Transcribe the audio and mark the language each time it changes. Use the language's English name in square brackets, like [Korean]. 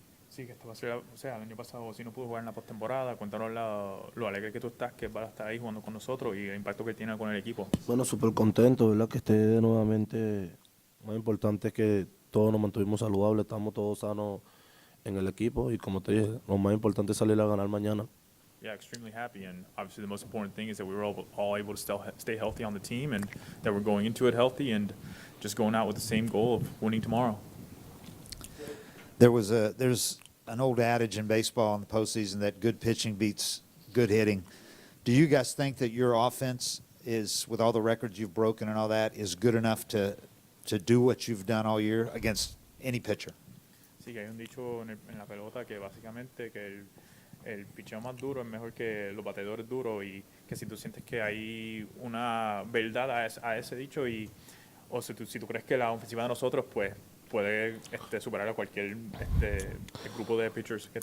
[Spanish] Sí, que esto va a ser, o sea, el año pasado sí no pudo jugar en la postemporada. Cuéntanos lo alegre que tú estás, que va a estar ahí jugando con nosotros y el impacto que tiene con el equipo. Bueno, súper contento, ¿verdad? Que esté nuevamente. Más importante es que todos nos mantuvimos saludables, estamos todos sanos en el equipo y como te dije, lo más importante es salir a ganar mañana. [English] Yeah, extremely happy, and obviously the most important thing is that we were all able to stay healthy on the team, and that we're going into it healthy and just going out with the same goal of winning tomorrow. There's an old adage in baseball in the postseason that good pitching beats good hitting. Do you guys think that your offense is, with all the records you've broken and all that, is good enough to do what you've done all year against any pitcher? [Spanish] Sí, que hay un dicho en la pelota que básicamente que el picheo más duro es mejor que los bateadores duros y que si tú sientes que hay una verdad a ese dicho o si tú crees que la ofensiva de nosotros pues puede superar a cualquier el grupo de pitchers que